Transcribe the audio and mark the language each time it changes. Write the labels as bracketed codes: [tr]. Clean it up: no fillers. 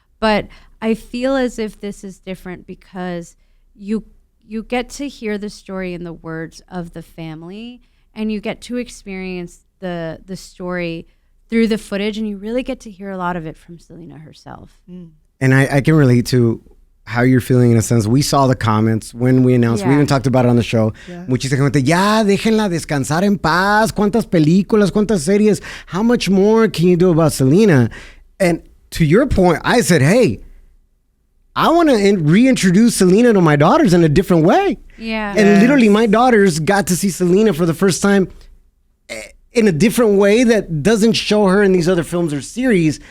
[en] But I feel as if this is different because you get to hear the story in the words of the family, and you get to experience the story through the footage, and you really get to hear a lot of it from Selena herself. And I can relate to how you're feeling in a sense. We saw the comments when we announced. We even talked about it on the show. [es] Muchísima gente, ya déjenla descansar en paz. ¿Cuántas películas, cuántas series? [en] How much more can you do about Selena? And to your point, I said, hey, I want to reintroduce Selena to my daughters in a different way. Yeah. And literally my daughters got to see Selena for the first time in a different way that doesn't show her in these other films or series.